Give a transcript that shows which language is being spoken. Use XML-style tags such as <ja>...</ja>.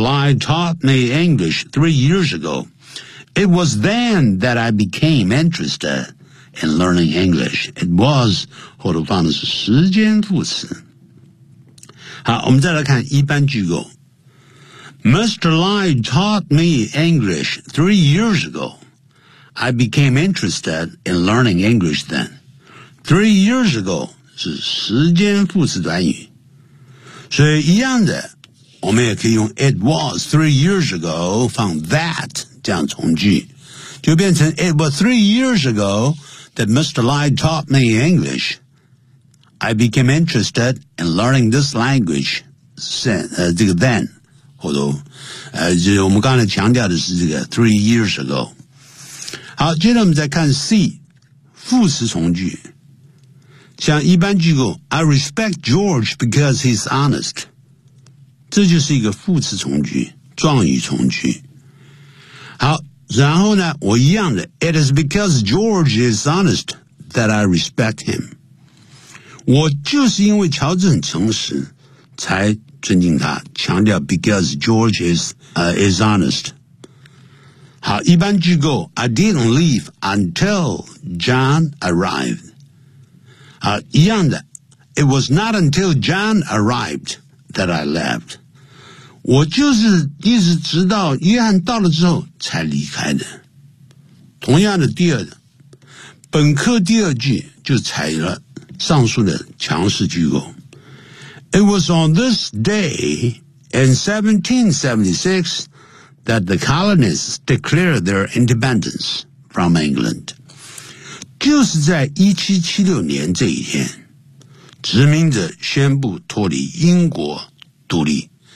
<en>Lai taught me English 3 years ago It was then that I became interestedIn learning English, it was,</en> <zh>后头放的是时间副词。好，我们再来看一般句构。</zh> <en>Mr. Lai taught me English 3 years ago. I became interested in learning English then. 3 years ago</en> <zh>是时间副词短语。所以一样的，我们也可以用</zh> <en>it was 3 years ago 放 that</en> <zh>这样从句，就变成</zh> <en>it was 3 years ago. That Mr. Lai taught me English. I became interested in learning this language then.</en> <zh>后头就我们刚才强调的是这个</zh> <en>3 years ago.</en> <zh>好接着我们再看 C, 副词从句。像一般句构</zh> <en>I respect George because he's honest.</en> <zh>这就是一个副词从句状语从句。好然后呢我一样的</zh> <en>It is because George is honest that I respect him</en> <zh>我就是因为乔治很诚实才尊敬他强调</zh> <en>because George is honest</en> <zh>好一般句构</zh> <en>I didn't leave until John arrived</en> <zh>好一样的</zh> <en>It was not until John arrived that I left</en> <zh>我就是一直直到约翰到了之后才离开的。同样的第二本课第二句就采用了上述的强势句构。</zh> <en>It was on this day in 1776 that the colonists declared their independence from England.</en> <zh>就是在1776年这一天殖民者宣布脱离英国独立。</zh>